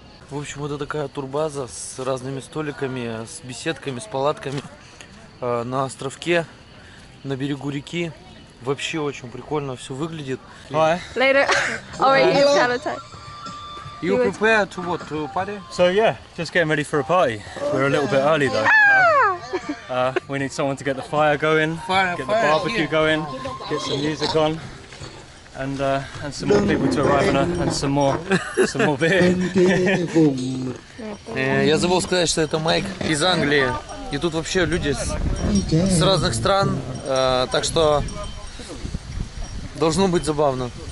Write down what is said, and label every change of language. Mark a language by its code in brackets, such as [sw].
[ru] В общем, это такая турбаза с разными столиками, с беседками, с палатками на островке, на берегу реки. Вообще очень прикольно все выглядит. [en] Later. Alright, he's kind of tight. You prepare to what? To party? So yeah, just getting ready for a party. We're a little bit early though. We need someone to get the fire going, get the barbecue going, get some music on. And some more people to arrive and some more beer. [ru] Я забыл сказать, что это Майк из Англии. И тут вообще люди с разных стран, так что должно быть забавно.